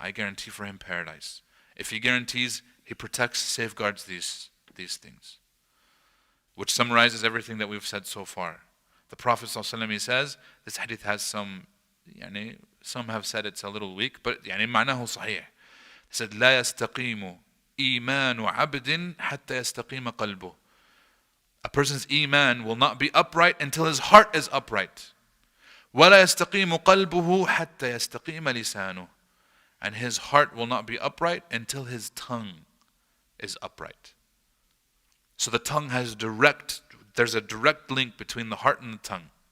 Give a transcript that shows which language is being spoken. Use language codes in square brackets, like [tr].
[en] I guarantee for him paradise. If he guarantees, he protects, safeguards these things. Which summarizes everything that we've said so far. The Prophet ﷺ, he says, this hadith has some have said it's a little weak, but [ar] معناه صحيح. [en] He said, [ar] لا يستقيم إيمان عبد حتى يستقيم قلبه. [en] A person's iman will not be upright until his heart is upright. [ar] وَلَا يَسْتَقِيمُ قَلْبُهُ حَتَّى يَسْتَقِيمَ لِسَانُهُ. [en] And his heart will not be upright until his tongue is upright. So the tongue there's a direct link between the heart and the tongue.